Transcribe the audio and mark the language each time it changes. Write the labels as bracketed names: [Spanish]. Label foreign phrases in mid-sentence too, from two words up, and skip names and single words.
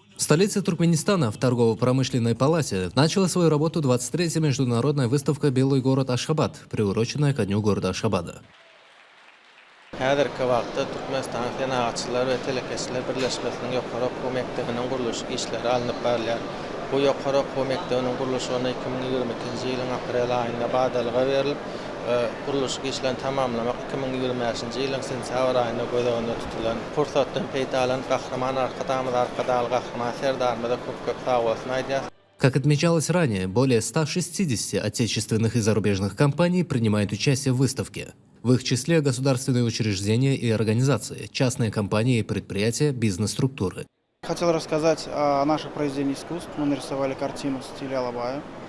[Russian] В столице Туркменистана в торгово-промышленной палате начала свою работу 23-я международная выставка «Белый город Ашхабад», приуроченная ко дню города Ашхабада. [Turkmen] Häzirki wagtda Türkmenistan Sanaatçylar we Telekesler Birleşmesiniň ýokary okuw mekdebiniň guruluş işleri alınıp barýar. Bu ýokary okuw mekdebiniň guruluşyna 2022-nji ýylyň aprel aýynda badalyga berilip, guruluş işlerini tamamlamak 2025-nji ýylyň sentyabr aýynda gözeginde tutulan. Fursatdan peýdalan gahraman arkadaşlar gahraman serdarymyza köp sag bolsun aýdýar. [Russian] Как отмечалось ранее, более 160 отечественных и зарубежных компаний принимают участие в выставке. В их числе государственные учреждения и организации, частные компании и предприятия, бизнес-структуры. Хотел рассказать о наших произведениях искусств. Мы нарисовали картину в стиле Алабая.